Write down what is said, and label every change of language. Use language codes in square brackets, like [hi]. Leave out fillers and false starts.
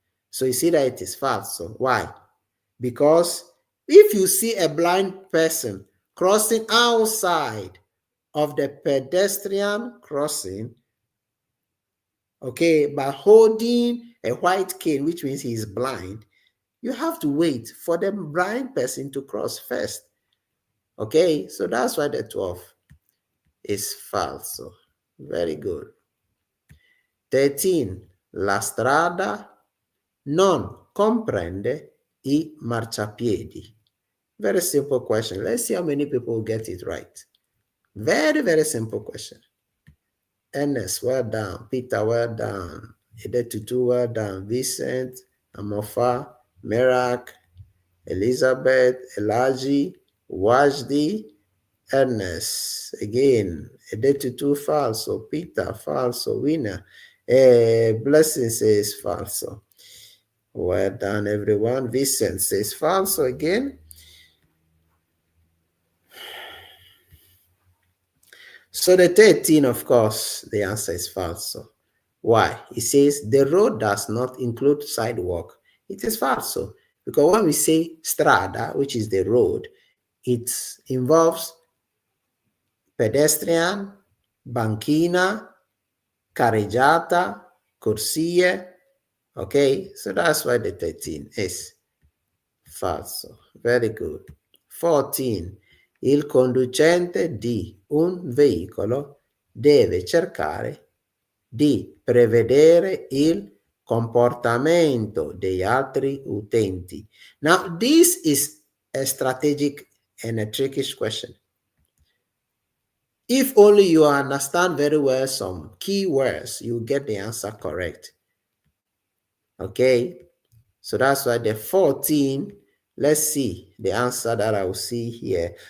[en] So you see that it is false. So why? Because if you see a blind person crossing outside of the pedestrian crossing, okay, by holding a white cane, which means he is blind, you have to wait for the blind person to cross first. Okay, so that's why the 12 is false. So very good. 13. [it] La strada non comprende I marciapiedi. [en] Very simple question. Let's see how many people get it right. Very, very simple question. Ernest, well done. Peter, well done. Edetutu, well done. Vincent, Amofa, Merak, Elizabeth, Elaji, Wajdi, Ernest. Again, Edetutu, falso. Peter, falso. Winner. Blessing says falso. Well done, everyone. Vincent says falso again. So the 13, of course, the answer is false. So why? It says the road does not include sidewalk. It is false. So because when we say strada, which is the road, it involves pedestrian, banchina, carreggiata, corsie. Okay, so that's why the 13 is Falso. Very good. 14. [it] Il conducente di un veicolo deve cercare di prevedere il comportamento degli altri utenti. [en] Now, this is a strategic and a trickish question. If only you understand very well some keywords, you get the answer correct. Okay, so that's why the 14, let's see the answer that I will see here.